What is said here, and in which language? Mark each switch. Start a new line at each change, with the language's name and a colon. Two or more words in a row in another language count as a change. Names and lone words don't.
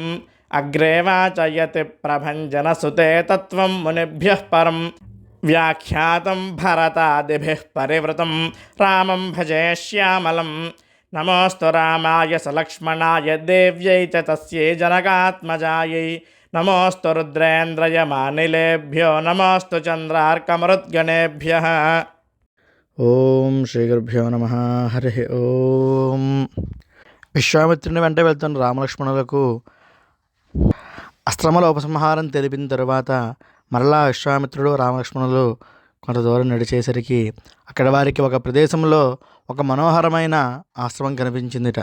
Sanskrit: अग्रे वाचयति प्रभञ्जनसुते तत्त्वं मुनिभ्यः परं व्याख्यातं भरतादिभिः परिवृतं रामं भजे श्यामलं. नमोऽस्तु रामाय सलक्ष्मणाय देव्यै च तस्यै जनकात्मजायै. नमोऽस्तु रुद्रेन्द्रयमानिलेभ्यो नमोऽस्तु चन्द्रार्कमरुद्गणेभ्यः. ఓం శ్రీ గురుభ్యో నమ. హరి ఓం.
Telugu: విశ్వామిత్రుని వెంట వెళ్తున్న రామలక్ష్మణులకు అస్త్రముల ఉపసంహారం తెలిపిన తరువాత మరలా విశ్వామిత్రుడు రామలక్ష్మణులు కొంత దూరం నడిచేసరికి అక్కడ వారికి ఒక ప్రదేశంలో ఒక మనోహరమైన ఆశ్రమం కనిపించిందిట.